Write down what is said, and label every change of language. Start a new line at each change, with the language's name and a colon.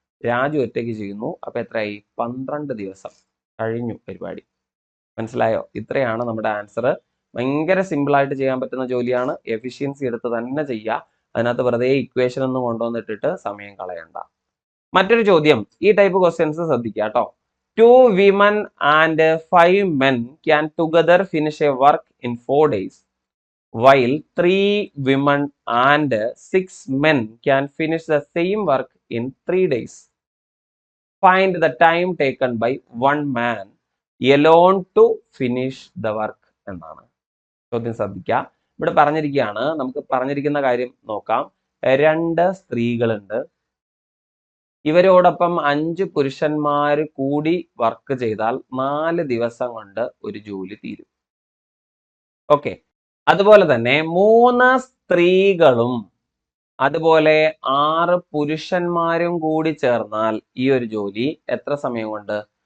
Malayalam: രാജു ഒറ്റയ്ക്ക് ചെയ്യുന്നു. അപ്പൊ എത്രയായി? 12 ദിവസം കഴിഞ്ഞു പരിപാടി. മനസ്സിലായോ? ഇത്രയാണ് നമ്മുടെ ആൻസർ. ഭയങ്കര സിമ്പിൾ ആയിട്ട് ചെയ്യാൻ പറ്റുന്ന ജോലിയാണ്. എഫിഷ്യൻസി എടുത്ത് തന്നെ ചെയ്യുക. അതിനകത്ത് വെറുതെ ഇക്വേഷൻ ഒന്നും കൊണ്ടുവന്നിട്ടിട്ട് സമയം കളയണ്ട. മറ്റൊരു ചോദ്യം, ഈ ടൈപ്പ് ക്വസ്റ്റ്യൻസ് ശ്രദ്ധിക്കുക കേട്ടോ.
English: 2 women and 5 men can together finish a work in 4 days, while 3 women and 6 men can finish the same work in 3 days. Find the time taken by one man alone to finish the work
Malayalam: എന്നാണ് ചോദ്യം. ശ്രദ്ധിക്കുക, ഇവിടെ പറഞ്ഞിരിക്കുകയാണ്, നമുക്ക് പറഞ്ഞിരിക്കുന്ന കാര്യം നോക്കാം. 2 സ്ത്രീകളുണ്ട്, ഇവരോടൊപ്പം 5 പുരുഷന്മാർ കൂടി വർക്ക് ചെയ്താൽ 4 ദിവസം കൊണ്ട് ഒരു ജോലി തീരും. ഓക്കെ, അതുപോലെ തന്നെ 3 സ്ത്രീകളും അതുപോലെ 6 പുരുഷന്മാരും കൂടി ചേർന്നാൽ ഈ ഒരു ജോലി എത്ര സമയം കൊണ്ട്?